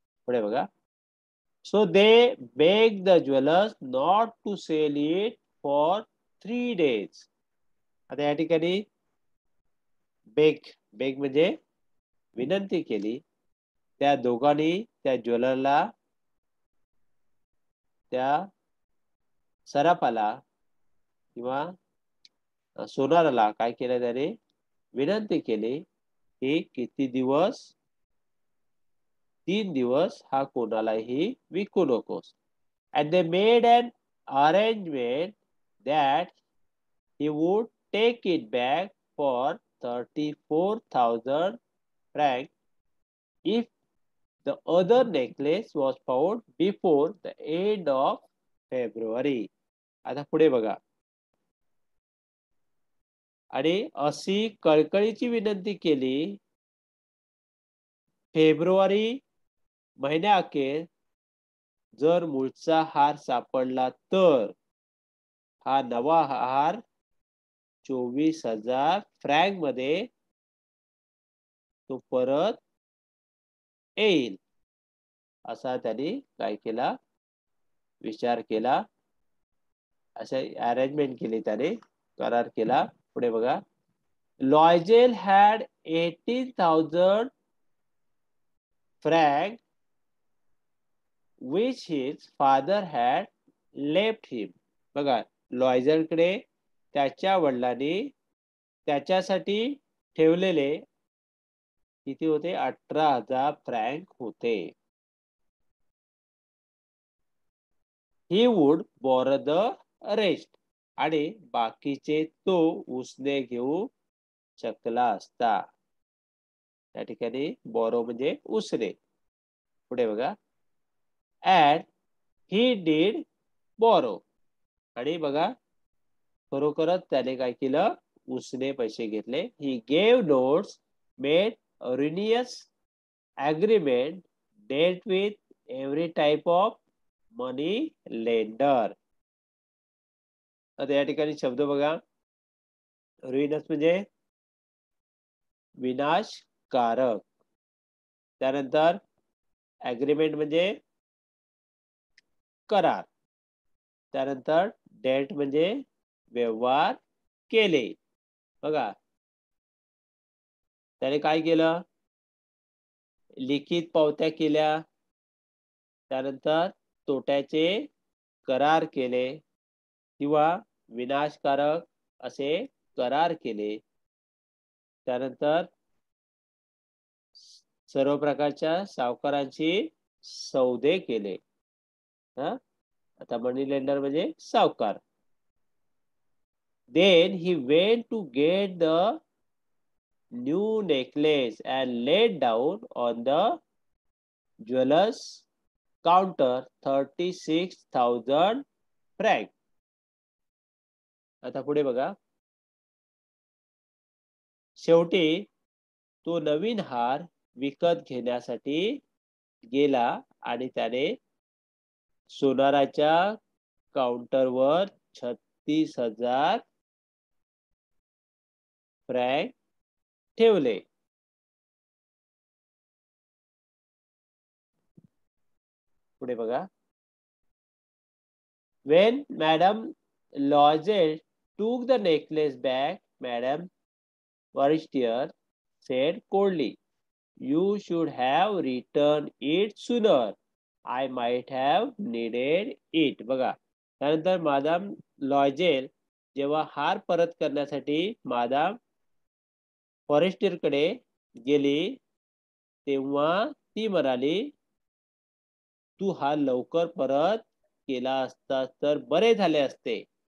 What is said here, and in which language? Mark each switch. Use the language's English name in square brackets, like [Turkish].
[Marathi] पुढे बघा, [English] so they begged the jewelers not to sell it for 3 days. [Marathi] आता या ठिकाणी बेग म्हणजे विनंती केली. त्या दोघांनी त्या ज्वेलरला, त्या सराफाला किंवा सोनाराला काय केलं, त्याने विनंती केली की किती दिवस, 3 दिवस हा कोणालाही विकू नकोस. [English] and they made an arrangement that he would take it back for 34,000 francs if The other necklace was found before the end of February. [Marathi] आता पुढे बघा. आणि अशी कळकळीची विनंती केली. फेब्रुवारी महिन्याअखेर जर मूळचा हार सापडला तर हा नवा हार 24,000 फ्रँक मध्ये तो परत येईल असा त्यांनी काय केला, विचार केला, असे अरेंजमेंट केली, त्याने करार केला. पुढे बघा. [English] Loisel had 18,000 franc which his father had left him. [Marathi] बघा, लॉयजेलकडे त्याच्या वडिलांनी त्याच्यासाठी ठेवलेले किती होते, 18,000 फ्रँक होते. [English] He would borrow the rest. [Marathi] आणि बाकीचे तो उसने घेऊ शकला असता. त्या ठिकाणी बॉरो म्हणजे उसने. पुढे बघा. [English] and he did borrow. [Marathi] आणि बघा, खरोखरच त्याने काय केलं, उसने पैसे घेतले. [English] he gave notes, made erroneous agreement, dealt with every type of money lender. [Marathi] आता या ठिकाणी शब्द बघा. रुइनस म्हणजे विनाशकारक. त्यानंतर ऍग्रीमेंट म्हणजे करार. त्यानंतर डेट म्हणजे व्यवहार केले. बघा, त्याने काय केलं, लिखित पावत्या केल्या. त्यानंतर तोट्याचे करार केले किंवा विनाशकारक असे करार केले. त्यानंतर सर्व प्रकारच्या सावकारांची सौदे केले. आता मनी लेंडर म्हणजे सावकार. [English] Then he went to get the new necklace and laid down on the jeweler's counter 36,000 franc. [Marathi] आता पुढे बघा. शेवटी तो नवीन हार विकत घेण्यासाठी गेला आणि त्याने सोनाराच्या काउंटरवर 36,000 फ्रँक ठेवले. पुढे बघा. [English] When Madame Loisel took the necklace back, Madame Forestier said coldly, "You should have returned it sooner. I might have needed it." [Marathi] बघा, त्यानंतर मादाम लॉयजेल जेव्हा हार परत करण्यासाठी मादाम फॉरेस्टियरकडे गेली तेव्हा ती म्हणाली, तू हा लवकर परत केला असता तर बरे झाले असते.